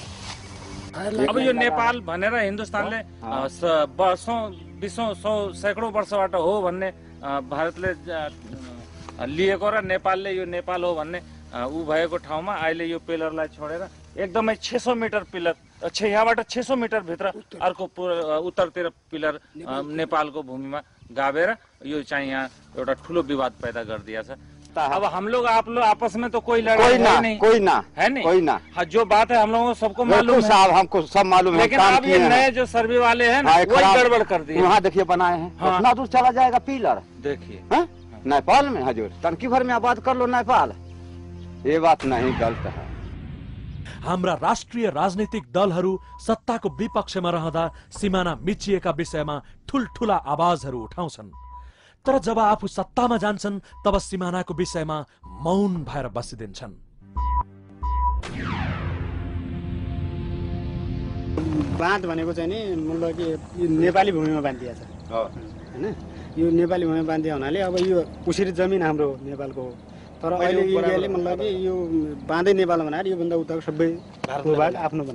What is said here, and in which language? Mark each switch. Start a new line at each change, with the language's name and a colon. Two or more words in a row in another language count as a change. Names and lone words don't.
Nepali: अब यो नेपाल भनेर हिन्दुस्तानले वर्षौँ 20 सैकडौँ वर्षबाट हो भन्ने भारतले लिएको र नेपालले यो नेपाल हो भन्ने ऊ भएको ठाउँमा अहिले यो पिलरलाई छोडेर एकदमै 600 मिटर पिलर, यहाँबाट 600 मिटर भित्र अर्को उत्तरतिर पिलर नेपालको भूमिमा गाभेर यो चाहिँ यहाँ एउटा ठुलो विवाद पैदा गरिदिया छ।
Hindi: अब हम लोग आप लोग आपस में तो कोई लड़ाई नहीं, कोई ना है नहीं, कोई ना। हाँ, जो बात है हम लोगों को सबको मालूम है साहब, हमको सब मालूम है। लेकिन अब ये नए जो सर्वे वाले हैं ना, वही गड़बड़ कर दिए। वहाँ देखिए बनाए हैं, कितना दूर चला जाएगा पिलर, देखिए नेपाल में हजूर तनकी भर में आबाद कर लो नेपाल। ये बात नहीं, गलत है।
Nepali: हाम्रा राष्ट्रिय राजनीतिक दलहरू सत्ताको विपक्षमा रहँदा सिमाना मिचिएका विषयमा ठुलठुला आवाजहरू उठाउँछन्, तर जब आफू सत्तामा जान्छन् तब सिमानाको विषयमा मौन भएर बसिदिन्छन्। बाँध भनेको चाहिँ नि मतलब कि यो नेपाली भूमिमा बाँधिया छ हैन, यो नेपाली भूमिमा बाँधिया हुनाले अब यो उसरी जमिन हाम्रो नेपालको हो, तर अहिले इन्डियाले मतलब कि यो बाँधै नेपाल बनाएर योभन्दा उताको सबै भारतको भाग आफ्नो बनाएको।